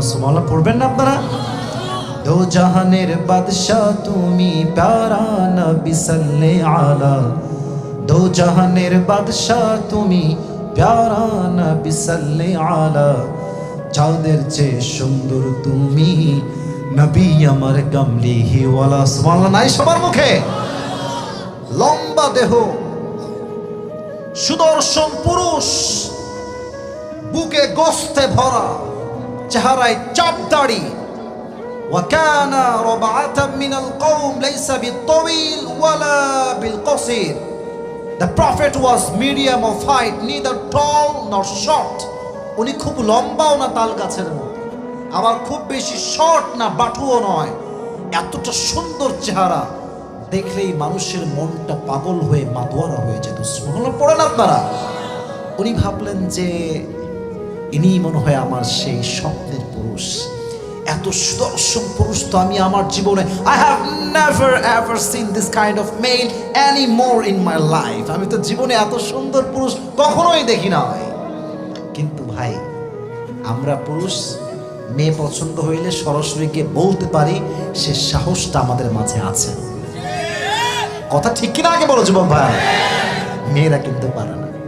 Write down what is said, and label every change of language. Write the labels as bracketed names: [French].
[Bangla] সুবহানাল্লাহ পড়বেন না আপনারা? দো জাহানের বাদশাহ তুমি প্যারা নবী সাল্লে আলা, দো জাহানের বাদশাহ তুমি প্যারা নবী সাল্লে আলা, যাদের চেয়ে সুন্দর তুমি নবী আমার কামলিহি ওয়ালা। সুবহানাল্লাহ নাই সবার মুখে? লম্বা দেহ, সুদর্শন পুরুষ, বুকে গোস্তে ভরা, চেহারায় চাপ দাড়ি। [Arabic] وكان ربعة من القوم ليس بالطويل ولا بالقصير. [English] The prophet was medium of height, neither tall nor short. [Bangla] উনি খুব লম্বাও না তাল গাছের মতো, আবার খুব বেশি শর্ট না বাটুও নয়। এতটা সুন্দর চেহারা দেখলেই মানুষের মনটা পাগল হয়ে মাতোয়ারা হয়ে যেত। সুবহানাল্লাহ পড়েন আপনারা? উনি ভাবলেন যে ইনি মনে হয় আমার সেই স্বপ্নের পুরুষ। এত সুদর্শন পুরুষ তো আমি আমার জীবনে [English] I have never ever seen this kind of male anymore in my life. [Bangla] আমি তো জীবনে এত সুন্দর পুরুষ কখনোই দেখি নাই। কিন্তু ভাই, আমরা পুরুষ মেয়ে পছন্দ হইলে সরাসরি গিয়ে বলতে পারি, সে সাহসটা আমাদের মাঝে আছে। কথা ঠিক কিনা আগে বলো যুবক ভাই? মেয়েরা কিন্তু পারে না।